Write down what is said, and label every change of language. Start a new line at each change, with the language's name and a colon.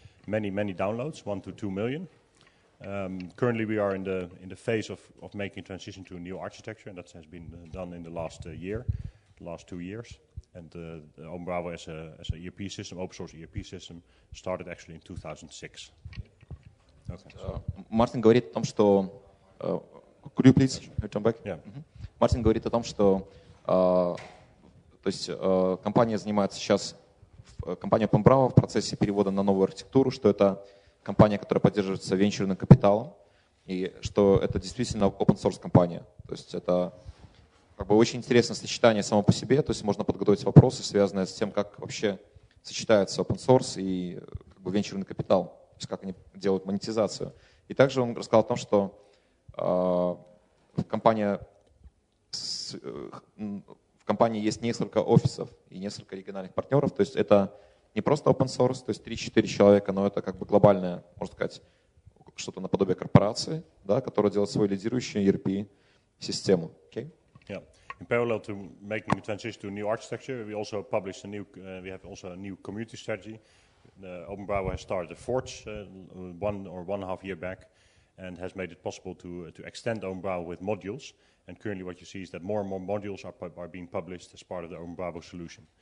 English: Many downloads, 1 to 2 million. Currently, we are in the phase of making transition to a new architecture, and that has been done in the last 2 years. And Openbravo as a ERP system, open source ERP system, started actually in 2006. Okay.
Russian: Мартин говорит о том, что
English: could you please return back? Yeah.
Russian: Мартин говорит о том, что то есть компания занимается сейчас, компания Openbravo в процессе перевода на новую архитектуру, что это компания, которая поддерживается венчурным капиталом, и что это действительно open source компания. То есть это как бы очень интересное сочетание само по себе, то есть можно подготовить вопросы, связанные с тем, как вообще сочетается open source и как бы венчурный капитал, то есть как они делают монетизацию. И также он рассказал о том, что в компании есть несколько офисов и несколько региональных партнеров, то есть это не просто open source, то есть 3-4 человека, но это как бы глобальное, можно сказать, что-то наподобие корпорации, да, которая делает свою лидирующую ERP-систему.
English: Okay? Yeah. In parallel to making the transition to a new architecture, we also published we have also a new community strategy. Openbravo has started a Forge 1.5 year back, and has made it possible to extend Openbravo with modules. And currently, what you see is that more and more modules are being published as part of the Openbravo solution.